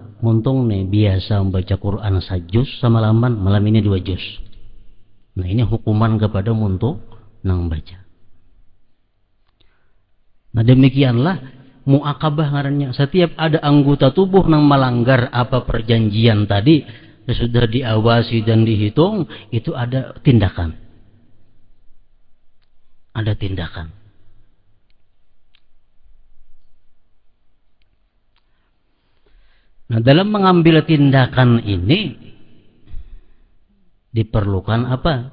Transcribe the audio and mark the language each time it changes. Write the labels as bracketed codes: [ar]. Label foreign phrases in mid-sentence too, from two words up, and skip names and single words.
[bjn] Muntung nih biasa membaca Quran sajuz semalaman, malam ini 2 juz. Nah ini hukuman kepada muntung nang baca. Nah demikianlah mu'aqabah ngarannya. [id] Setiap ada anggota tubuh nang melanggar apa perjanjian tadi, sudah diawasi dan dihitung, itu ada tindakan. Ada tindakan. Nah dalam mengambil tindakan ini diperlukan apa?